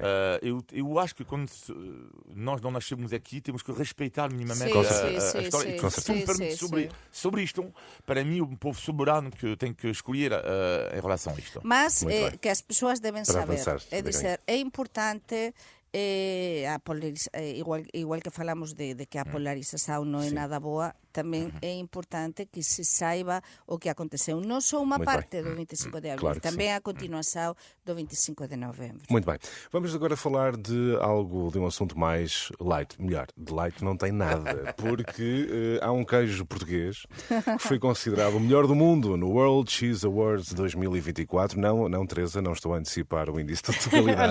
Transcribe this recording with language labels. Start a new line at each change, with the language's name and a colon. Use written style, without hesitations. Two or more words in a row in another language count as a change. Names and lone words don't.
Portuguese: Eu acho que quando nós não nascemos aqui, temos que respeitar minimamente a história. Se me permites sobre isto, para mim, um povo soberano que tem que escolher em relação a isto. Mas que as pessoas devem saber, é dizer, é importante...
Galician: igual que falamos de que a polarización non é nada boa, tamén é importante que se saiba o que aconteceu. Non só unha parte do 25 de abril, tamén a continuação do 25 de novembro.
Portuguese: Muito bem. Vamos agora falar de um assunto mais light. Melhor, de light não tem nada, porque há um queijo português que foi considerado o melhor do mundo no World Cheese Awards 2024. Não, Teresa, não estou a antecipar o índice de totalidade.